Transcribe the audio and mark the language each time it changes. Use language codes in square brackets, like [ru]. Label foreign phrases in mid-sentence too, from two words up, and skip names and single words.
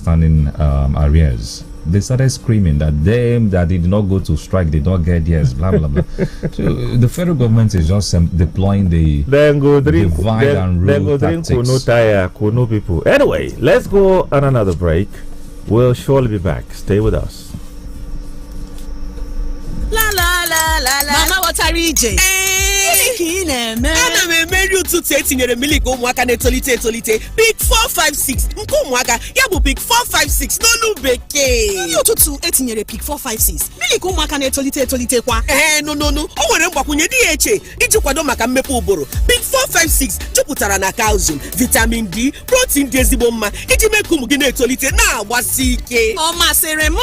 [en] And in arrears, they started screaming that them that did not go to strike, they don't get yes, blah blah blah. So the federal government is just deploying the divide and rule tactics. Kuno people. Anyway, let's go on another break. We'll surely be back. Stay with us. La la la [ig] Mama ghọtara ije. Gịnị ka ị na-eme? Ana m emeri ụtụtụ etinyere milik ụmụaka na-etolite etolite Big 456 nke ụmụaka ya bụ Big 456 n'olu bekee. Nri ụtụtụ etinyere Big 456 milik ụmụaka na-etolite etolite kwa. [en] No. [ig] O nwere mgbakwunye DHA iji kwado maka mmepe ụbụrụ. Big 456 jupụtara na calcium, vitamin D, protein dị ezigbo mma iji mee ka ụmụ gị na-etolite na-agbasi ike. Ọ masịrị m.